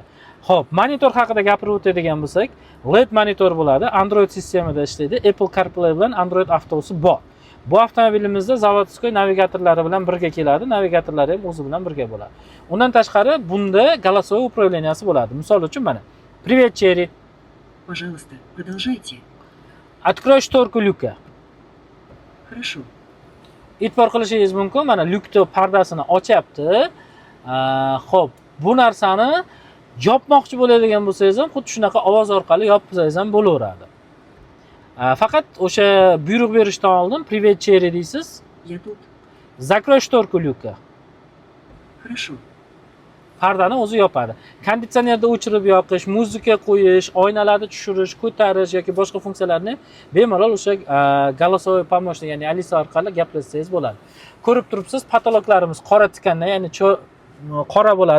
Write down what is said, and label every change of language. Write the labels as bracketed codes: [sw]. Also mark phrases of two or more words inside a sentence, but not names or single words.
[uz] Xo'p, monitor haqida gapirib o'tadigan bo'lsak, LED monitor bo'ladi, Android sistemada ishlaydi, Apple CarPlay bilan Android Auto'si bor. Bu avtomobilimizda zavodskiy navigatorlari bilan birga keladi. Navigatorlari ham o'zi bilan birga bo'ladi. Undan tashqari bunda [ru] голосовой управленияsi [uz] bo'ladi. Misol uchun mana Привет, Cherry. [ru] Пожалуйста, продолжайте. Открой шторку люка. Хорошо. [uz] E'tibor qilishingiz mumkin. Mana lyukni pardasini ochyapti. Xo'p, bu narsani yopmoqchi bo'ladigan bo'lsangiz ham xuddi shunaqa ovoz orqali yopsangiz ham bo'laveradi. Faqat o'sha buyruq berishdan oldin Привет, Cherry deysiz. [ru] Я тут. Закрой шторку люка. Хорошо. [uz] Pardani o'zi yopadi. Konditsionerda o'chirib yoqish, muzika qo'yish, oynalarni tushirish, ko'tarish yoki boshqa funksiyalarni bemalol o'sha [ru] голосовой помощник, [uz] ya'ni Alisa orqali gaplashsangiz bo'ladi. Ko'rib turibsiz, patologlarimiz qora tikanda, ya'ni qora bo'ladi.